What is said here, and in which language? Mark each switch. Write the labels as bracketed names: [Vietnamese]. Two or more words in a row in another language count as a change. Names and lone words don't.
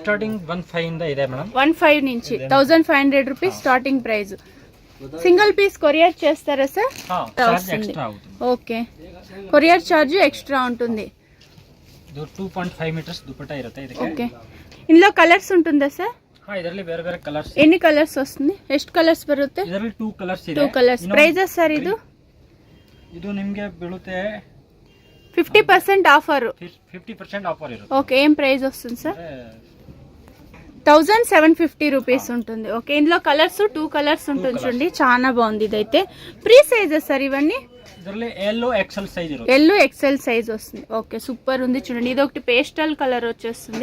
[Kannada] 15 ಇದೆ మేడం. [Telugu] 15 నుంచి 1500 [English] rupees starting price. single piece [Telugu] కొరియర్ చేస్తారా సార్? ఓకే, [English] courier charge extra [Telugu] ఉంటుంది. 2.5 మీటర్స్ దుపట్టా ఇರುತ್ತೆ. ఓకే. ఇందులో కలర్స్ ఉంటుందా సార్? [Kannada] ಇದರಲ್ಲಿ ಬೇರೆ ಬೇರೆ ಕಲರ್ಸ್. [Telugu] ఎన్ని కలర్స్ వస్తుంది? [Kannada] ಎಷ್ಟು ಕಲರ್ಸ್ ಬರುತ್ತೆ? ಇದರಲ್ಲಿ 2 ಕಲರ್ಸ್ ಇದೆ. 2 ಕಲರ್ಸ್. ಪ್ರೈಸಸ್ ಸರ್ ಇದು? ಇದು ನಿಮಗೆ ಬೀಳುತ್ತೆ 50% ಆಫರ್. 50% ಆಫರ್ ಇರುತ್ತೆ. [Telugu] ఓకే. ఏం ప్రైస్ వస్తుంది సార్? 1750 రూపీస్ ఉంటుంది. ఓకే. ఇందులో కలర్స్ 2 కలర్స్ ఉంటుంది. చూడండి, చాలా బాగుంది. ఇదైతే [English] free sizes [Telugu] సార్ ఇవన్నీ? ಇದರಲ್ಲಿ [English] yellow XL size [Telugu] ఇರುತ್ತೆ. [English] yellow XL size [Telugu] వస్తుంది. ఓకే, సూపర్ ఉంది. చూడండి, ఇది ఒకటి [English] pastel colour [Telugu] వచ్చేస్తుంది.